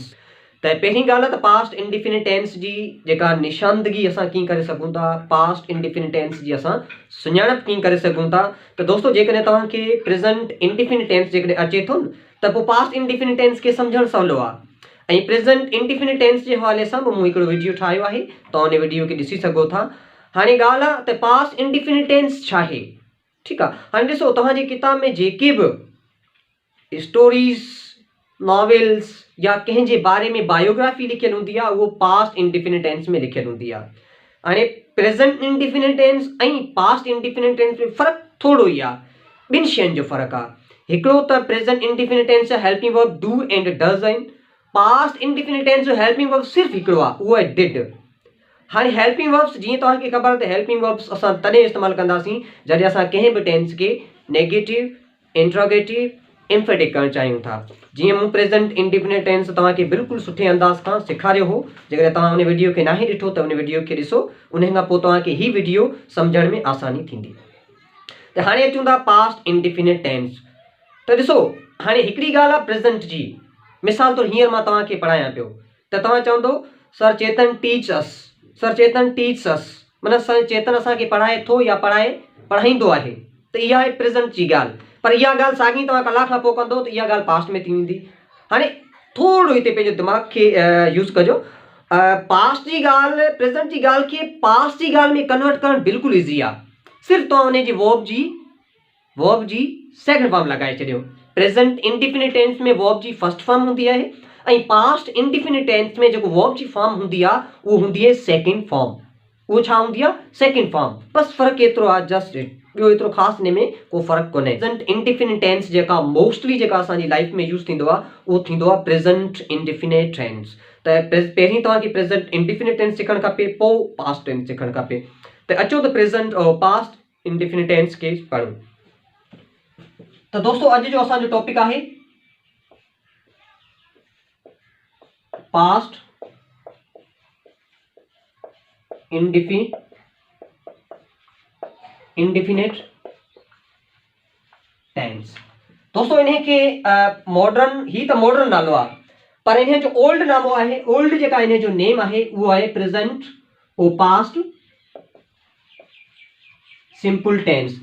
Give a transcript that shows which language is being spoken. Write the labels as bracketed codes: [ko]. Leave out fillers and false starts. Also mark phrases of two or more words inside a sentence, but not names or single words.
[sd] त पहिरीं ॻाल्हि आहे त [en] past indefinite tense [sd] जी जेका निशानदगी असां कीअं करे सघूं था, [en] past indefinite tense [sd] जी असां सुञाणप कीअं करे सघूं था। त दोस्तों जेकॾहिं तव्हांखे [en] present indefinite tense [sd] जेकॾहिं अचे थो न त पोइ [en] past indefinite tense [sd] खे सम्झणु सवलो आहे। ऐं [en] present indefinite tense [sd] जे हवाले सां बि मूं हिकिड़ो वीडियो ठाहियो आहे, तव्हां उन वीडियो खे ॾिसी सघो था। हाणे ॻाल्हि आहे त [en] past indefinite tense [sd] छा आहे। [ur] ٹھیک ہے, [sd] हाँ ॾिसो तव्हांजी किताब में जेके भी [en] stories novels [sd] या कंहिंजे बारे में बायोग्राफी लिखियल हूंदी आहे वो [en] past indefinite tense [sd] में लिखियल हूंदी आहे। हाणे [en] present indefinite tense [sd] ऐं [en] past indefinite tense [sd] में फ़र्क़ु थोड़ो ई आहे, ॿिनि शयुनि जो फ़र्क़ु आहे। हिकिड़ो त [en] present indefinite tense [sd] जा [en] helping verb do and does [sd] आहिनि। [en] past indefinite tense [sd] जो [en] helping verb [sd] सिर्फ़ु हिकिड़ो आहे, उहो आहे डिड। हाँ [en] helping verbs [sd] जीअं तव्हांखे ख़बर आहे त [en] helping verbs [sd] असां तॾहिं इस्तेमालु कंदासीं जॾहिं असां कंहिं बि टेंस के [en] negative interrogative emphatic [sd] करणु चाहियूं था। जीअं मूं [en] present indefinite tense [sd] तव्हांखे बिल्कुलु सुठे अंदाज़ खां सेखारियो हो। जेकॾहिं तव्हां उन वीडियो खे नाहे ॾिठो त उन वीडियो खे ॾिसो, उन खां पोइ तव्हांखे ही वीडियो सम्झण में आसानी थींदी। त हाणे अचूं था [en] past indefinite tense. [sd] त ॾिसो हाणे हिकिड़ी ॻाल्हि आहे प्रेज़ेंट जी। मिसाल तौरु हींअर मां तव्हांखे पढ़ायां पियो त तव्हां चवंदो सर चेतन [en] teach us, [sd] सर चेतन [en] teach us, [sd] मतलब सर चेतन असांखे पढ़ाए थो या पढ़ाईंदो आहे। त इहा आहे प्रेज़ेंट जी ॻाल्हि। पर इहा ॻाल्हि साॻी तव्हां कलाक खां पोइ कंदो त इहा ॻाल्हि पास्ट में थी वेंदी। हाणे थोरो हिते पंहिंजो दिमाग़ खे यूज़ कजो। पास्ट जी ॻाल्हि प्रेज़ेंट जी ॻाल्हि खे पास्ट जी ॻाल्हि में कन्वर्ट करणु बिल्कुलु ईज़ी आहे। सिर्फ़ु तव्हां उन जी वर्ब जी [en] second form [sd] लगाए छॾियो। [en] present indefinite tense [sd] में वर्ब जी [en] first form [sd] हूंदी आहे ऐं [en] past indefinite tense [sd] में जेको वर्ब जी फॉर्म हूंदी आहे उहो हूंदी आहे [en] second form. [sd] वो छा हूंदी आहे? [en] second form. [sd] बस फ़र्क़ु एतिरो आहे, जस्ट ॿियो एतिरो ख़ासि हिन में को फ़र्क़ु कोन्हे। [en] present indefinite tense [sd] जेका मोस्टली जेका असांजी लाइफ में यूज़ थींदो आहे उहो थींदो आहे [en] present indefinite tense. [sd] त पहिरीं तव्हांखे [en] present indefinite tense [sd] सिखणु खपे, पोइ [en] past tense [sd] सिखणु खपे। त अचो त प्रेज़ेंट और [en] past indefinite tense [sd] खे पढ़ूं। तो दोस्तों अॼु जो असांजो टॉपिक आहे [en] past indefinite tense. [sd] दोस्तों इन्हें के मॉडर्न ही तो मॉडर्न नालो आहे, पर इन्हें जो ओल्ड नालो आहे, ओल्ड जेका इन्हें जो नेम आहे वो आहे प्रेज़ेंट और [en] past simple tense.